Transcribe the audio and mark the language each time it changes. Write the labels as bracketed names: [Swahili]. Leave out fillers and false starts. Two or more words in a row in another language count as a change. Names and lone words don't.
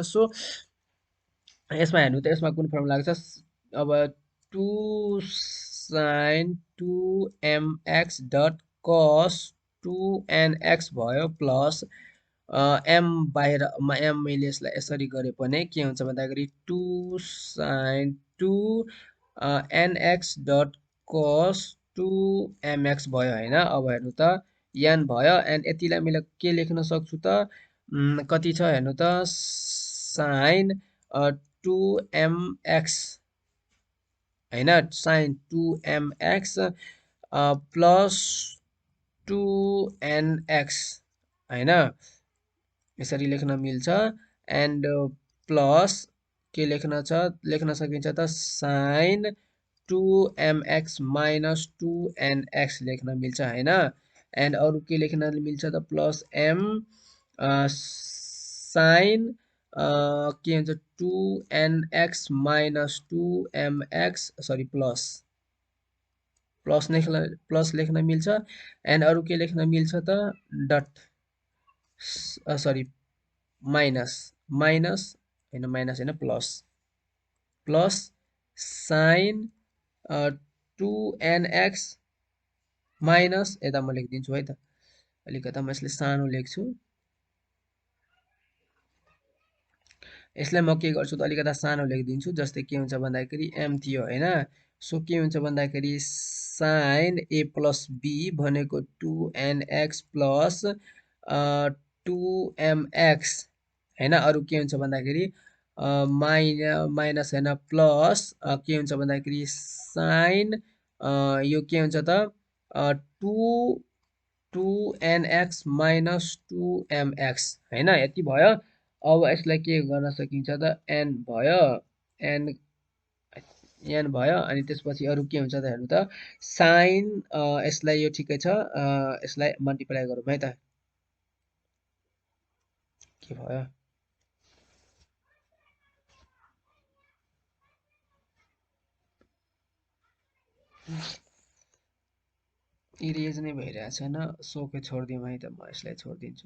[Nepali] सो यसमा हेर्नु त यसमा कुन फर्मुला लाग्छ, अब [English] two sine two mx dot cos two nx [Nepali] भयो [English] plus m [Nepali] बाहिर एम मैले यसलाई यसरी गरे पनि के हुन्छ भन्दाखेरि [English] two sine two nx dot cos two mx [Nepali] भयो होइन। अब हेर्नु त एन भयो, एन्ड यतिलाई मैले के लेख्न सक्छु त, कति छ हेर्नु त, [English] sine 2mx [Nepali] होइन, [English] sine 2mx plus 2nx [Nepali] होइन, यसरी लेख्न मिल्छ। एन्ड प्लस के लेख्न सकिन्छ त, [English] sine 2mx minus 2nx [Nepali] लेख्न मिल्छ होइन। एन्ड अरू के लेख्न मिल्छ त, [English] plus m sine [Nepali] के हुन्छ [English] 2nx minus 2mx sorry plus [Nepali] लेख्न मिल्छ। एन्ड अरू के लेख्न मिल्छ त, [English] dot sorry minus [Nepali] होइन [English] plus sine 2nx minus, [Nepali] यता म लेखिदिन्छु है त, अलिकता म यसले सानो लेख्छु, यसलाई म के गर्छु त अलिकता सानो लेखिदिन्छु। जस्तै के हुन्छ भन्दाखेरि एम थियो होइन, सो के हुन्छ भन्दाखेरि [English] sine a plus b [Nepali] भनेको [English] 2nx plus 2mx [Nepali] होइन। अरू के हुन्छ भन्दाखेरि माइनस होइन प्लस के हुन्छ भन्दाखेरि साइन यो के हुन्छ त [English] 2nx minus 2mx [Nepali] होइन, यति भयो। अब यसलाई के गर्न सकिन्छ त, एन भयो एन भयो, अनि त्यसपछि अरू के हुन्छ त हेर्नु त, साइन यसलाई यो ठिकै छ, यसलाई मल्टिप्लाई गरौँ है त, के भयो, इरेज नै भइरहेको छैन, सोकै छोडिदिउँ है त, म यसलाई छोडिदिन्छु।